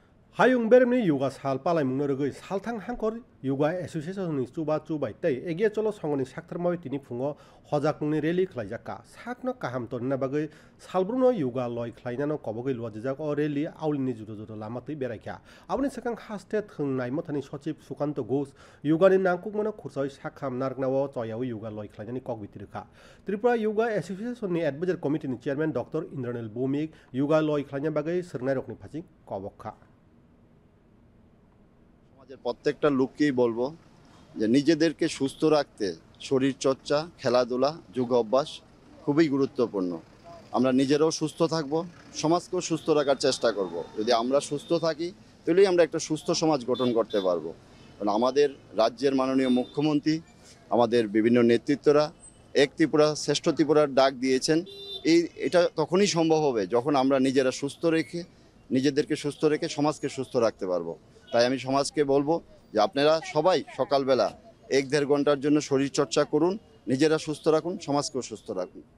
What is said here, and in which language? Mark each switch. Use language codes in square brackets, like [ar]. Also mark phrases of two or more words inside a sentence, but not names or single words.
[trp] Hayung beremni yoga sal palai mungno rogoi salthang hangkor yoga association ni chuba chubai tei egia cholo songoni saktharmai tini phungo hojak mungni rally khlaijaka sakno kaham torna bagoi salbruno yoga loi khlainano kobogoi lwajak o rally aulini judo judo lamatui beraikha aboni sakang haste thungnai mothani sachib Sukanto Ghosh yoga ni nangkukmano khursai sakham nargnawo choyao yoga loi khlainani kokbitirkha Tripura Yoga Association ni [en] advisory committee [trp] ni chairman Dr. Indranil Bhumik yoga loi khlaina bagai sirnai rokni phaching kobokha [bn] প্রত্যেকটা লোককেই বলবো যে নিজেদেরকে সুস্থ রাখতে শরীর চর্চা খেলাধুলা যোগ অভ্যাস খুবই গুরুত্বপূর্ণ আমরা নিজেরাও সুস্থ থাকব সমাজকেও সুস্থ রাখার চেষ্টা করব যদি আমরা সুস্থ থাকি তাহলেই আমরা একটা সুস্থ সমাজ গঠন করতে পারবো কারণ আমাদের রাজ্যের মাননীয় মুখ্যমন্ত্রী আমাদের বিভিন্ন নেতৃত্বরা এক ত্রিপুরা শ্রেষ্ঠ ত্রিপুরার ডাক দিয়েছেন এটা তখনই সম্ভব হবে যখন আমরা নিজেরা নিজেদেরকে সুস্থ রেখে সমাজকে সুস্থ রাখতে পারবো তাই আমি সমাজকে বলবো যে আপনারা সবাই সকালবেলা 1-1.5 ঘন্টার জন্য শরীর চর্চা করুন নিজেরা সুস্থ রাখুন সমাজকেও সুস্থ রাখুন